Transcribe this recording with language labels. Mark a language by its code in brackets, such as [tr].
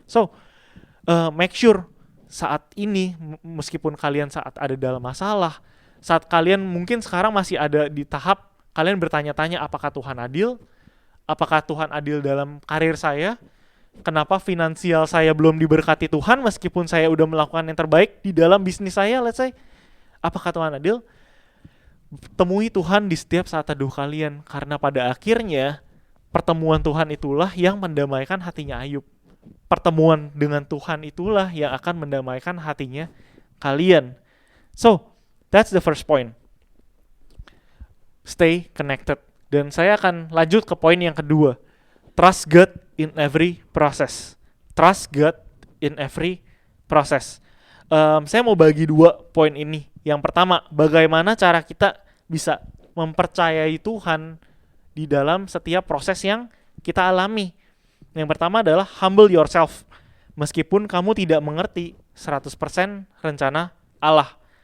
[en] So, make sure [id] saat ini, meskipun kalian saat ada dalam masalah, saat kalian mungkin sekarang masih ada di tahap kalian bertanya-tanya apakah Tuhan adil, apakah Tuhan adil dalam karir saya, kenapa finansial saya belum diberkati Tuhan meskipun saya udah melakukan yang terbaik di dalam bisnis saya, [en] let's say, [id] apakah Tuhan adil? Temui Tuhan di setiap saat teduh kalian, karena pada akhirnya pertemuan Tuhan itulah yang mendamaikan hatinya Ayub. Pertemuan dengan Tuhan itulah yang akan mendamaikan hatinya kalian. [en] So, that's the first point. Stay connected. [id] Dan saya akan lanjut ke poin yang kedua. [en] Trust God in every process. Trust God in every process. [id] Saya mau bagi dua poin ini. Yang pertama, bagaimana cara kita bisa mempercayai Tuhan di dalam setiap proses yang kita alami. Yang pertama adalah [en] humble yourself. [id] Meskipun kamu tidak mengerti 100% rencana Allah.